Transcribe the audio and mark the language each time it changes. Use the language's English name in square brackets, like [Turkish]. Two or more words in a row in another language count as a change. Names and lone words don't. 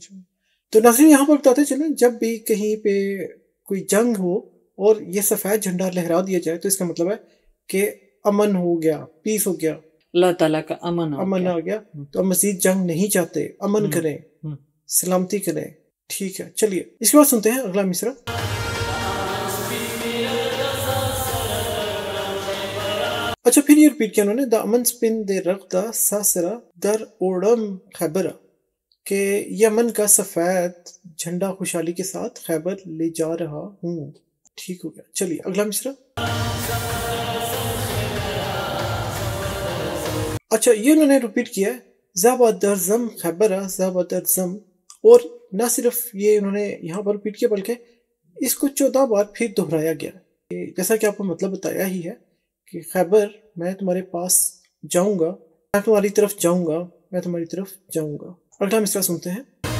[Urdu] تو ناظرین یہاں پر بتاتے چلیں جب بھی کہیں پہ کوئی جنگ ہو اور یہ سفید جھنڈا لہرا دیا جائے تو اس کا مطلب ہے کہ امن ہو گیا پیس ہو گیا. اللہ تعالیٰ کا امن آ گیا. تو مزید جنگ نہیں چاہتے امن کریں سلامتی کریں. ٹھیک ہے. چلیے اس کے بعد سنتے ہیں اگلا مصرع. اچھا پھر یہ ریپیٹ کیا انہوں نے [Pashto] دا امن سپن دے رغ دا ساسرا در اوڑم خیبرہ [Urdu] کہ یمن کا سفید جھنڈا خوشحالی کے ساتھ خیبر لے جا رہا ہوں. ٹھیک ہو گیا. چلیے اگلا مصرع. اچھا یہ انہوں نے ریپیٹ کیا ہے [Pashto] زابا در زم خیبرہ زابا در زم. [Urdu] اور نہ صرف یہ انہوں نے یہاں پر ریپیٹ کیا بلکہ اس کو 14 بار پھر دہرایا گیا. جیسا کہ آپ کو مطلب بتایا ہی ہے کہ خیبر میں تمہارے پاس جاؤں گا میں تمہاری طرف جاؤں گا میں تمہاری طرف جاؤں گا. اگلا مصرع سنتے ہیں.